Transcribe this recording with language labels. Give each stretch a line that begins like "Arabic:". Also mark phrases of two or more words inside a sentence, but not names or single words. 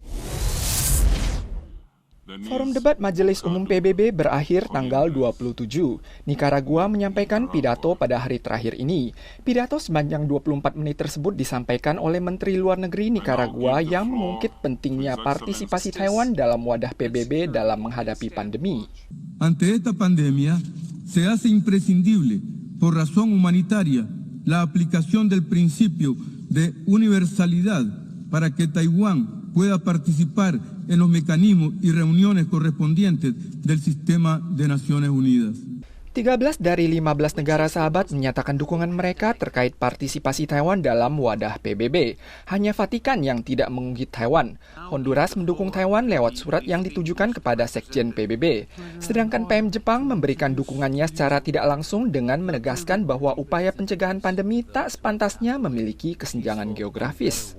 Indonesian: Forum debat Majelis Umum PBB berakhir tanggal 27. Nikaragua menyampaikan pidato pada hari terakhir ini. Pidato sepanjang 24 menit tersebut disampaikan oleh Menteri Luar Negeri Nikaragua yang mengungkit pentingnya partisipasi Taiwan dalam wadah PBB dalam menghadapi pandemi.
Spanish: Ante esta pandemia, se hace imprescindible por razón humanitaria la aplicación del principio de universalidad para que Taiwán pueda participar en los mecanismos y reuniones correspondientes del sistema de Naciones Unidas.
Indonesian: 13 dari 15 negara sahabat menyatakan dukungan mereka terkait partisipasi Taiwan dalam wadah PBB. Hanya Vatikan yang tidak mengungkit Taiwan. Honduras mendukung Taiwan lewat surat yang ditujukan kepada Sekjen PBB. Sedangkan PM Jepang memberikan dukungannya secara tidak langsung dengan menegaskan bahwa upaya pencegahan pandemi tak sepantasnya memiliki kesenjangan geografis.